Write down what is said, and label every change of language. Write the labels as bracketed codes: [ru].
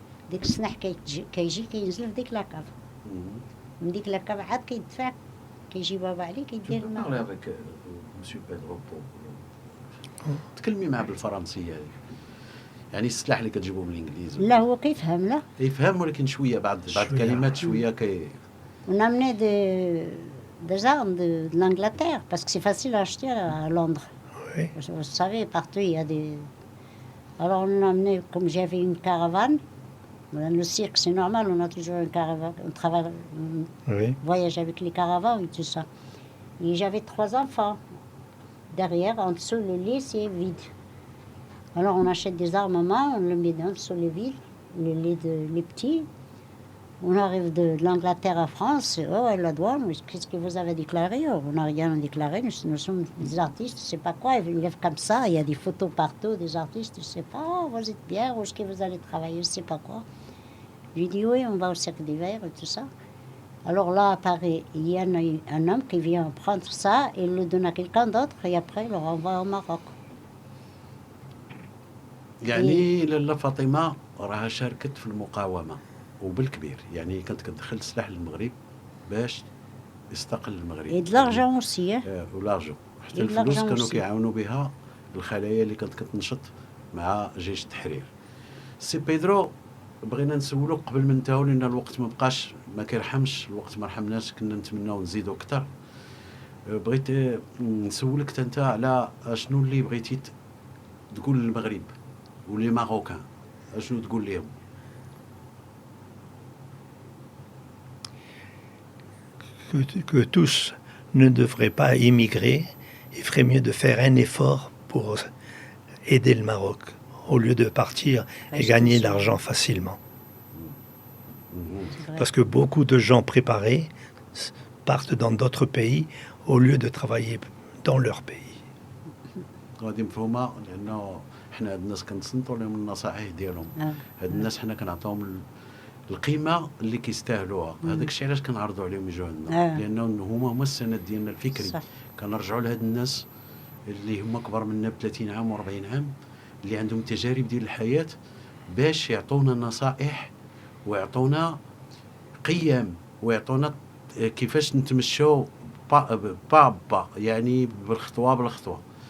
[ar] ديك السنح كيجي كينزل في ديك لاكاف. من ديك لاكاف عاد كيدفع كيجي بابا علي كيدير الماء. نهضر [fr] avec monsieur Pedro [ar] تكلمي معاه بالفرنسيه يعني السلاح اللي كتجيبوه من الانجليز. لا هو كيفهم. لا يفهم ولكن شويه بعض الكلمات شويه [fr] On a amené des armes de l'Angleterre parce que c'est facile à acheter à Londres. Oui. Vous savez, partout il y a des. Alors on a amené, comme j'avais une caravane, le cirque c'est normal, on a toujours une caravane, on travaille, on voyage avec les caravanes et tout ça. Et j'avais 3 enfants. Derrière, en dessous, le lit c'est vide. Alors on achète des armements, on le met en dessous le vide, le lit les petits. On arrive de l'Angleterre à France, à la douane, qu'est-ce que vous avez déclaré? On n'a rien déclaré, nous sommes des artistes, je ne sais pas quoi, ils lèvent comme ça, il y a des photos partout, des artistes, je ne sais pas, vous êtes bien, où est-ce que vous allez travailler, je ne sais pas quoi. J'ai dit oui, on va au cirque d'hiver et tout ça. Alors là, apparaît, il y a un homme qui vient prendre ça, et le donne à quelqu'un d'autre, et après il le renvoie au Maroc. [ar] يعني لاله فاطمه راها شاركت في المقاومه وبالكبير، يعني كانت كتدخل السلاح للمغرب باش يستقل المغرب. [fr] Et de l'argent aussi. [ar] ولارجون حتى الفلوس كانوا كيعاونوا بها الخلايا اللي كانت كتنشط مع جيش التحرير. سي بيدرو بغينا نسولوك قبل ما ننتهوا لان الوقت ما بقاش ما كيرحمش، الوقت ما رحمناش، كنا نتمناو نزيدوا اكثر. بغيت نسولك انت على شنو اللي بغيتي تقول للمغرب ولي ماروكان، شنو تقول لهم؟ [fr] Que tous ne devrait pas immigrer. Il ferait mieux de faire un effort pour aider le Maroc au lieu de partir et gagner de l'argent facilement. [ar] مهم. [fr] Parce que beaucoup de gens préparés partent dans d'autres pays au lieu de travailler dans leur pays. [ar] غادي مفهومه لانه حنا هاد الناس كنتصنتوا لهم النصائح ديالهم. هاد الناس حنا كنعطيهم القيمه اللي كيستاهلوها. هذاك الشيء علاش كنعرضوا عليهم يجوا عندنا لانه هما السند ديالنا الفكري. صح. كنرجعوا لهاد الناس اللي هما كبر منا ب 30 عام و40 عام اللي عندهم تجارب ديال الحياه باش يعطونا نصائح ويعطونا قيم ويعطونا كيفاش نتمشوا با يعني بالخطوه.